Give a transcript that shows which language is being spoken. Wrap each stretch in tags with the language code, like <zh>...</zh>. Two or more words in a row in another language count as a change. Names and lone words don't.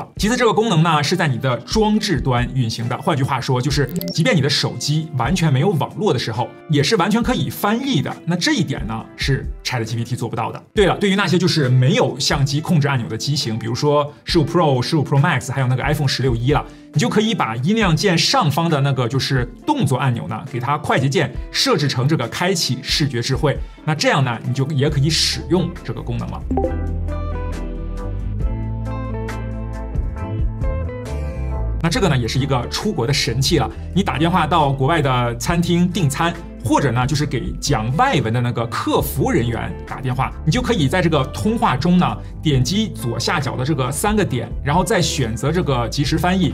<zh>其次，這個功能呢是在你的裝置端運行的。換句話說，就是即便你的手機完全沒有網絡的時候，也是完全可以翻譯的。那這一點呢是 ChatGPT 做不到的。對了，對於那些就是沒有相機控制按鈕的機型，比如說15 Pro、15 Pro Max， 還有那個 iPhone 16E 了。你就可以把音量鍵上方的那個就是動作按鈕呢，給它快捷鍵設置成這個開啟視覺智慧。那這樣呢，你就也可以使用這個功能了。那這個呢，也是一個出國的神器了。你打電話到國外的餐廳訂餐，或者呢，就是給講外文的那個客服人員打電話，你就可以在這個通話中呢，點擊左下角的這個3個點，然後再選擇這個即時翻譯。</zh>